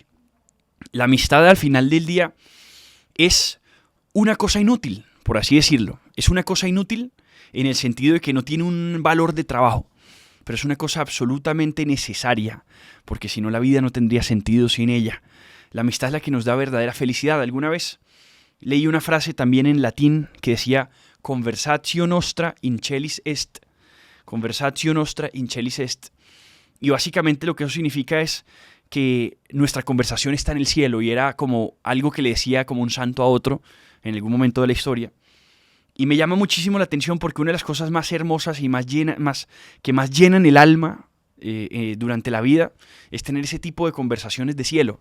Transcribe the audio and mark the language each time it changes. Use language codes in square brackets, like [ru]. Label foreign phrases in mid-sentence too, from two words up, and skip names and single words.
[es] La amistad al final del día es una cosa inútil, por así decirlo. Es una cosa inútil en el sentido de que no tiene un valor de trabajo, pero es una cosa absolutamente necesaria, porque si no la vida no tendría sentido sin ella. La amistad es la que nos da verdadera felicidad. Alguna vez leí una frase también en latín que decía [la] conversatio nostra in celis est. Conversatio nostra in celis est. [es] Y básicamente lo que eso significa es que nuestra conversación está en el cielo y era como algo que le decía como un santo a otro en algún momento de la historia. Y me llama muchísimo la atención porque una de las cosas más hermosas y que más llenan el alma durante la vida es tener ese tipo de conversaciones de cielo.